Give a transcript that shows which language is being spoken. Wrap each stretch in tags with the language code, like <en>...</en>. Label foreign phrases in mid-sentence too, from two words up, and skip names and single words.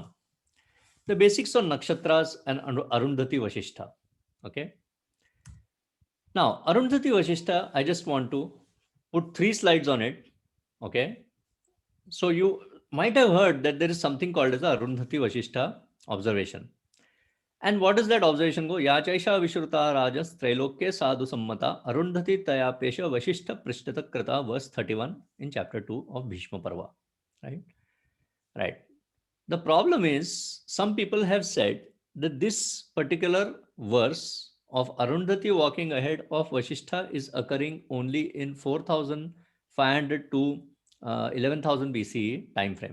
<en>The basics on nakshatras and Arundhati Vasishtha. Okay. Now, Arundhati Vasishtha, I just want to put 3 slides on it. Okay. So you might have heard that there is something called as the Arundhati Vasishtha observation. And what does that observation go?</en> <sa>Yachaisha Vishruta Rajas Trailokya Sadhu Sammata Arundhati Tayapesha Vasishtha Prishtata Krita,</sa> <en>verse 31 in chapter 2 of Bhishma Parva. Right? Right. The problem is, some people have said that this particular verse of Arundhati walking ahead of Vasishtha is occurring only in 4,500 to 11,000 BCE time frame.</en>